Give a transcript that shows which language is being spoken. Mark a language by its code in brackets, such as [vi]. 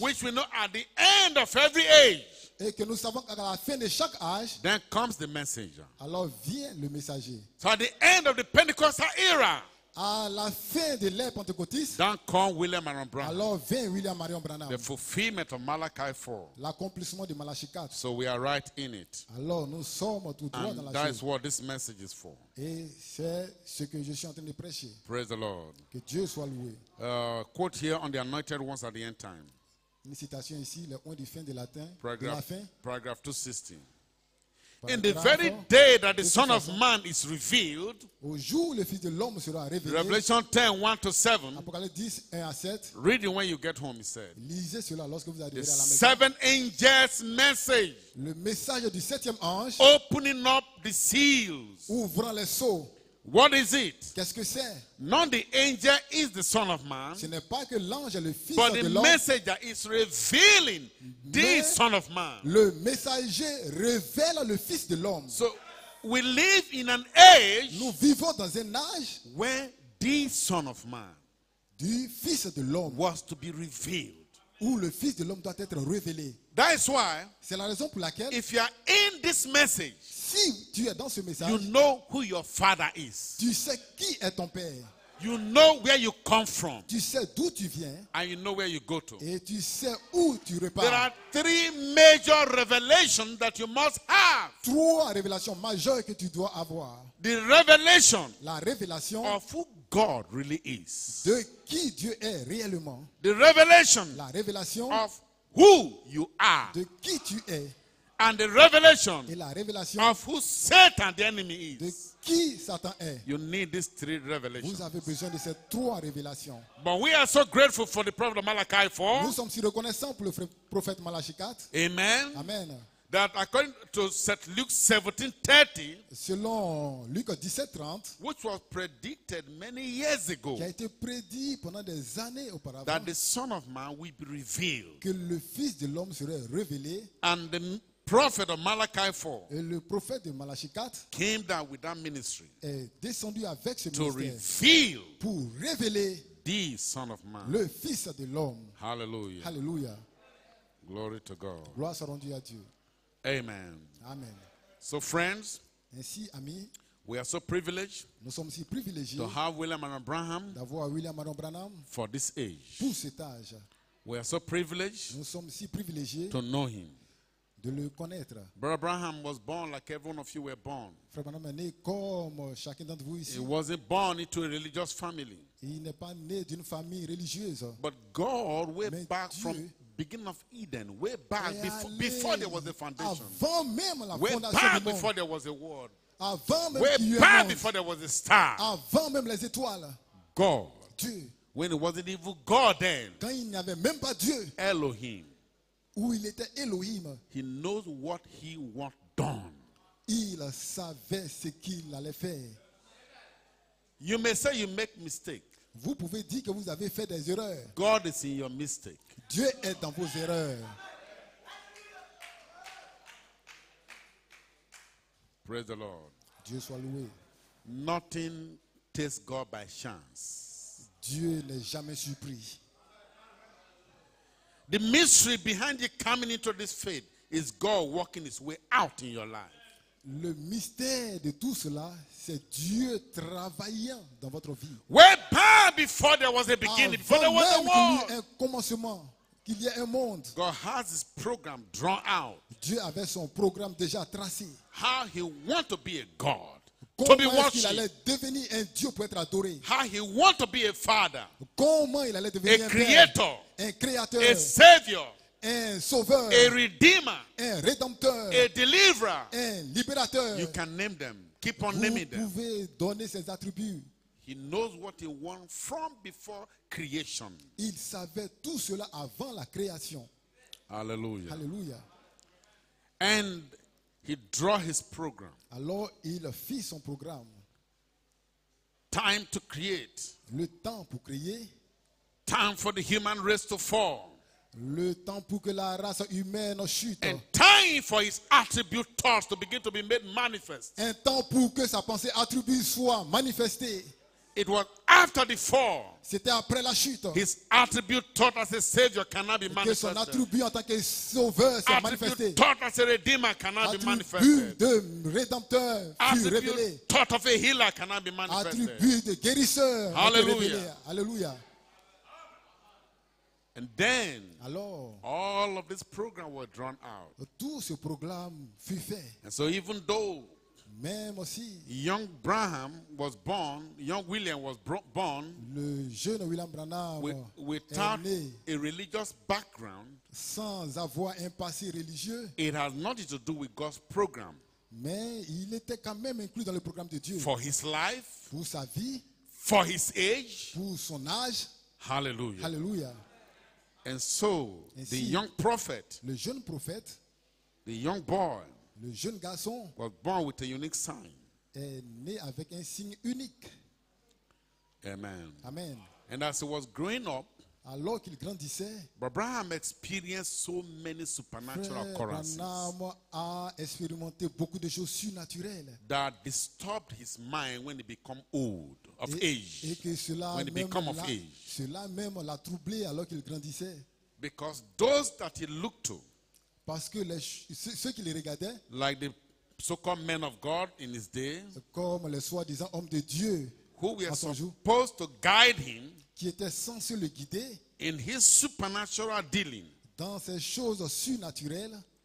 [en] which we know at the end of every age, [fr] et que nous savons qu'à la fin de chaque âge, [en] then comes the messenger. [fr] alors vient le messager. [en] So at the end of the Pentecostal era, [fr] À la fin de l'ère pentecôtiste, [en] then come William Marion Branham, [fr] alors vient William Marion Branham, [en] the fulfillment of Malachi 4. [fr] l'accomplissement de Malachie 4. [en] So we are right in it. [fr] Alors nous sommes tous droits dans [en] And that [fr] chose. [en] is what this message is for. [fr] Et c'est ce que je suis en train de prêcher. [en] Praise the Lord. [fr] Que Dieu soit loué. [en] Quote here on the anointed ones at the end time. [fr] Une citation ici, le point du fin de latin, de la [en] Paragraph, [fr] fin. [en] paragraph 260. In the [fr] Paragraphe, [en] very day that the Son of Man is revealed, [fr] au jour où le Fils de l'homme sera révélé, [en] Revelation 10, 1 to 7, [fr] Apocalypse 10, 1 à 7, [en] read it when you get home, he said. [fr] lisez cela lorsque vous [en] The [fr] arriverez à la maison. [en] seven angels' message, [fr] Le message du septième ange, [en] opening up the seals. [fr] ouvrant les sceaux. [en] What is it? [fr] Qu'est-ce que c'est? [en] Not the angel is the Son of Man, [fr] Ce n'est pas que l'ange est le Fils [en] but [fr] de [en] the [fr] l'homme. [en] messenger is revealing the [fr] Mais [en] Son of Man. [fr] le messager révèle le Fils de l'homme. [en] So we live in an age [fr] Nous vivons dans un âge [en] where the Son of Man [fr] du Fils de l'homme, [en] was to be revealed. [fr] où le Fils de l'homme doit être révélé. [en] That is why, [fr] C'est la raison pour laquelle, [en] if you are in this message, [fr] si tu es dans ce message, [en] you know who your father is. [fr] tu sais qui est ton Père. [en] You know where you come from, [fr] Tu sais d'où tu viens [en] and you know where you go to. [fr] et tu sais où tu [en] There [fr] repars. [en] are three major revelations that you must have. [fr] Trois révélations majeures que tu dois avoir. [en] The revelation [fr] La révélation [en] of who God really is. [fr] de qui Dieu est réellement. [en] The revelation [fr] La révélation [en] of who you are. [fr] de qui tu es. [en] And the revelation [fr] Et la révélation [en] of who Satan, the enemy, [fr] de [en] is. [fr] qui Satan est. [en] You need these three [fr] Vous [en] revelations. [fr] avez besoin de ces trois révélations. [en] But we are so grateful for the prophet of Malachi [fr] Nous sommes si reconnaissants pour le prophète Malachie 4. [en] Amen. [fr] Amen. [en] That according to St. Luke 17:30, [fr] Selon Luc 17:30, [en] which was predicted many years ago, [fr] qui a été prédit pendant des années auparavant, [en] that the Son of Man will be revealed. [fr] que le Fils de l'homme serait révélé. [en] And the prophet of Malachi 4 [fr] Et le prophète de Malachie 4 [en] came down with that ministry [fr] est descendu avec ce [en] to [fr] ministère [en] reveal [fr] pour révéler [en] the Son of Man. [fr] le Fils de l'homme. [en] Hallelujah. [fr] Alléluia. [en] Glory to God. [fr] Gloire soit rendue à Dieu. [en] Amen. [fr] Amen. [en] So, friends, [fr] Ainsi, amis, [en] we are so privileged [fr] nous sommes si privilégiés [en] to have William and Abraham [fr] d'avoir William Marion Branham [en] for this age. [fr] pour cet âge. [en] We are so privileged [fr] Nous sommes si privilégiés [en] to know him. [fr] de le connaître. [en] Brother Abraham was born like every one of you were born. [fr] Frère Branham est né comme chacun d'entre vous ici. [en] He wasn't born into a religious family. [fr] Il n'est pas né d'une famille religieuse. [en] But God, way [fr] Mais [en] back [fr] Dieu [en] from beginning of Eden, way back [fr] est [en] before [fr] allé [en] there was a foundation, [fr] avant même la [en] way [fr] fondation [en] back [fr] du monde, [en] before there was a world, [fr] avant même [en] way [fr] qu'il y ait un [en] back [fr] monde, [en] before there was a star, [fr] avant même les étoiles, [en] God, [fr] Dieu, [en] when it wasn't even God then, [fr] quand il n'y avait même pas Dieu, [en] Elohim, [fr] où il était Elohim, [en] he knows what he wants done. [fr] il savait ce qu'il allait faire. [en] You may say you make mistake. [fr] Vous pouvez dire que vous avez fait des erreurs. [en] God is in your mistake. [fr] Dieu est dans vos erreurs. [en] Praise the Lord. [fr] Dieu soit loué. [en] Nothing takes God by chance. [fr] Dieu n'est jamais surpris. [en] The mystery behind you coming into this faith is God working his way out in your life. [fr] Le mystère de tout cela, c'est Dieu travaillant dans votre vie. [en] Way back before there was a beginning, before there [fr] Avant [en] was a [fr] même qu'il y [en] world, [fr] ait un commencement, qu'il y ait un monde, [en] God has his program drawn out. [fr] Dieu avait son programme déjà tracé. [en] How he want to be a God, to [fr] Comment [en] be [fr] est-ce qu'il [en] worshipped. [fr] allait devenir un Dieu pour être adoré? [en] How he want to be a father, [fr] Comment il allait devenir [en] a [fr] un père, [en] creator, [fr] un créateur, [en] a savior, [fr] un sauveur, [en] a redeemer, [fr] un rédempteur, [en] a deliverer. [fr] un libérateur. [en] You can name them. Keep on [fr] Vous [en] naming them. [fr] pouvez donner ses attributs. [en] He knows what he wants from before creation. [fr] Il savait tout cela avant la création. [en] Hallelujah. [fr] Alléluia. [en] And he draw his program. [fr] Alors il fit son programme. [en] Time to create. [fr] Le temps pour créer, [en] Time for the human race to fall. [fr] le temps pour que la race humaine chute, [en] And time for his attribute thoughts to begin to be made manifest. [fr] un temps pour que sa pensée attribut soit manifestée. [en] It was after the fall. [fr] C'était après la chute [en] His attribute taught as a savior cannot be [fr] que son [en] manifested. [fr] attribut en tant que sauveur s'est manifesté. [en] Attribute taught as a redeemer cannot be [fr] Attribut [en] manifested. [fr] de rédempteur fut révélé. [en] Attribute taught of a healer cannot be manifested. [fr] Attribut de guérisseur a été [en] Hallelujah. [fr] révélé. Alléluia. [en] And then [fr] Alors, [en] all of this program was drawn out. [fr] tout ce programme fut fait. [en] And so even though [fr] Même aussi, [en] young William was born [fr] le jeune William Branham [en] without [fr] est né [en] a religious background, [fr] sans avoir un passé religieux, [en] it has nothing to do with God's program [fr] mais il était quand même inclus dans le programme de Dieu. [en] for his life, [fr] Pour sa vie, [en] for his age. [fr] pour son âge. [en] Hallelujah. [fr] Alléluia. [en] And so the [fr] Ainsi, [en] young prophet, [fr] le jeune prophète, [en] the young boy, [fr] le jeune garçon [en] was born with a unique sign. [fr] est né avec un signe unique. [en] Amen. [fr] Amen. [en] And as he was growing up, [fr] Alors qu'il grandissait, [en] Abraham experienced so many supernatural [fr] Frère [en] occurrences [fr] Branham a expérimenté beaucoup de choses surnaturelles. [en] that disturbed his mind when he became old, of [fr] Et [en] age, [fr] que cela [en] when he [fr] même, [en] became of age. [fr] cela même l'a troublé alors qu'il grandissait. [en] Because those that he looked to, [fr] Parce que ceux qui les regardaient, [en] like the so-called men of God in his day, [fr] comme les soi-disant hommes de Dieu, [en] who were [fr] à son jour, [en] supposed to guide him [fr] qui étaient censés le guider [en] in his supernatural dealing, [fr] dans ces choses surnaturelles,